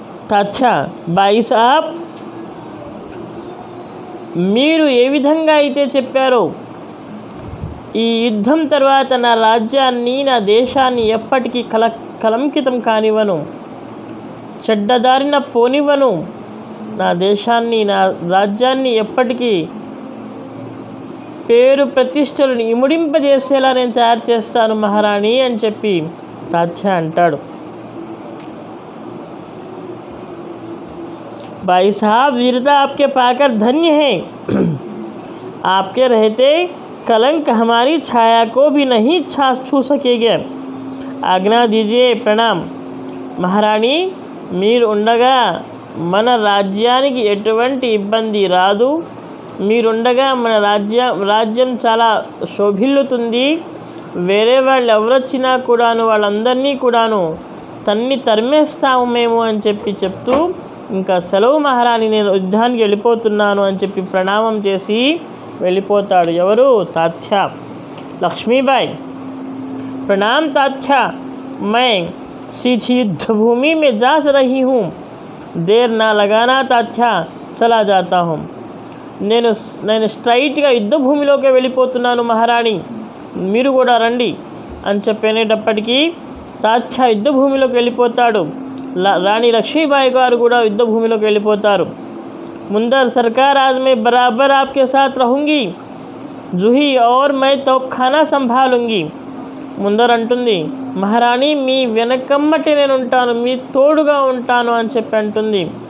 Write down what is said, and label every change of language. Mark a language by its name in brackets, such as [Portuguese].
[Telugu] తాత్య, బాయి సాబ్, మీరు ఏ విధంగా అయితే చెప్పారో ఈ యుద్ధం తర్వాత నా రాజ్యాన్ని, నా దేశాన్ని ఎప్పటికీ కలంకితం కానివ్వను, చెడ్డదారిన పోనివ్వను. నా దేశాన్ని, నా రాజ్యాన్ని ఎప్పటికీ పేరు ప్రతిష్టలను ఇముడింపజేసేలా నేను తయారు చేస్తాను మహారాణి అని చెప్పి తాత్య అంటాడు. [Hindi] भाई साहब, वीरता आपके पाकर धन्य है. आपके रहते कलंक हमारी छाया को भी नहीं छू सकेगा. आज्ञा दीजिए. प्रणाम महारानी, [Telugu] మీరు ఉండగా మన రాజ్యానికి ఎటువంటి ఇబ్బంది రాదు. మీరుండగా మన రాజ్యం చాలా శోభిల్లుతుంది. వేరే వాళ్ళు ఎవరొచ్చినా కూడాను వాళ్ళందరినీ కూడాను తరిమేస్తాము మేము అని చెప్తూ ఇంకా సెలవు మహారాణి, నేను యుద్ధానికి వెళ్ళిపోతున్నాను అని చెప్పి ప్రణామం చేసి వెళ్ళిపోతాడు. ఎవరు? తాత్య. [Hindi] లక్ష్మీబాయి, प्रणाम तात्या, मैं सीधी युद्ध भूमि में जा रही हूँ. देर ना लगाना तात्या चला जाता हूँ। [Telugu] నేను స్ట్రైట్గా యుద్ధ భూమిలోకి వెళ్ళిపోతున్నాను మహారాణి, మీరు కూడా రండి అని చెప్పేటప్పటికీ తాత్య యుద్ధ భూమిలోకి వెళ్ళిపోతాడు. రాణి లక్ష్మీబాయి గారు కూడా యుద్ధ భూమిలోకి వెళ్ళిపోతారు. [Hindi] मुंदर सरकार आज मैं बराबर आपके साथ रहूँगी जूही और मैं तोपखाना संभालूंगी। [Telugu] ముందర అంటుంది, మహారాణి మీ వెనకమ్మటి నేను ఉంటాను, మీ తోడుగా ఉంటాను అని చెప్పి అంటుంది.